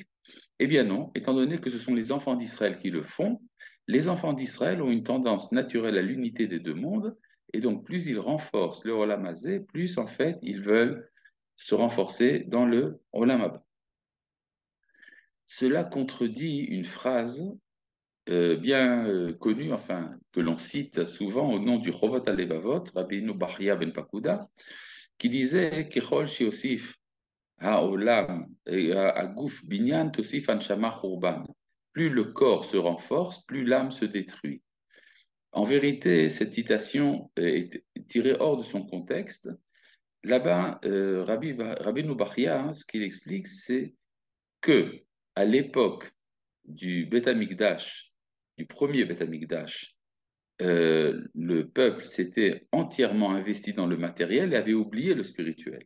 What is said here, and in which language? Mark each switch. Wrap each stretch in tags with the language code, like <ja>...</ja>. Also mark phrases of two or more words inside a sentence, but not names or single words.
<fr>Eh bien non, étant donné que ce sont les enfants d'Israël qui le font, les enfants d'Israël ont une tendance naturelle à l'unité des deux mondes, et donc plus ils renforcent le</fr> <he>עולם הזה,</he> <fr>plus en fait ils veulent se renforcer dans le</fr> <he>עולם הבא.</he> <fr>Cela contredit une phrase bien connue, enfin que l'on cite souvent au nom du Chovot HaLevavot, Rabbeinu Bachya ben Pakuda, qui disait</fr> <he>ככל שיוסיף העולם הגוף בניין תוסיף הנשמה חורבן.</he> <fr>Plus le corps se renforce, plus l'âme se détruit. En vérité, cette citation est tirée hors de son contexte. Là-bas, Rabbeinu Bachya, ce qu'il explique, c'est que à l'époque du</fr> <he>בית המקדש,</he> <fr>du premier</fr> <he>בית המקדש,</he> <fr>le peuple s'était entièrement investi dans le matériel et avait oublié le spirituel.</fr>